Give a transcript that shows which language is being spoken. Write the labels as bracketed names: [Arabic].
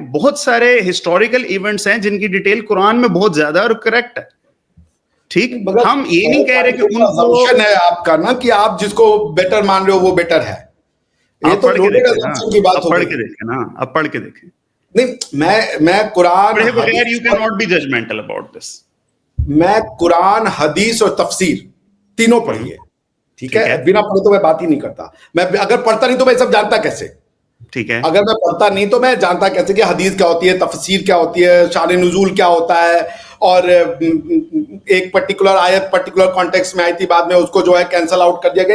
[Urdu] بہت سارے historical events ہیں جن کی ڈیٹیل قرآن میں بہت زیادہ اور کریکٹ ہے, ٹھیک. ہم یہ نہیں کہہ رہے کہ ان کو ہے آپ کا نا کہ آپ جس کو بیٹر مان رہے ہو وہ بیٹر ہے. یہ تو کی بات پڑھ کے دیکھیں نا, اب پڑھ کے دیکھیں. نہیں میں قرآن [English] you cannot be judgmental about this. [Urdu] میں قرآن حدیث اور تفسیر تینوں پڑھی ہے, ٹھیک ہے. بنا پڑھے تو میں بات ہی نہیں کرتا. میں اگر پڑھتا نہیں تو میں سب جانتا کیسے, ٹھیک ہے. اگر میں پڑھتا نہیں تو میں جانتا کیسے کہ حدیث کیا ہوتی ہے, تفسیر کیا ہوتی ہے, شان نزول کیا ہوتا ہے, اور ایک پرٹیکولر آیت پرٹیکولر کانٹیکسٹ میں آئی تھی بعد میں اس کو جو ہے کینسل آؤٹ کر دیا گیا.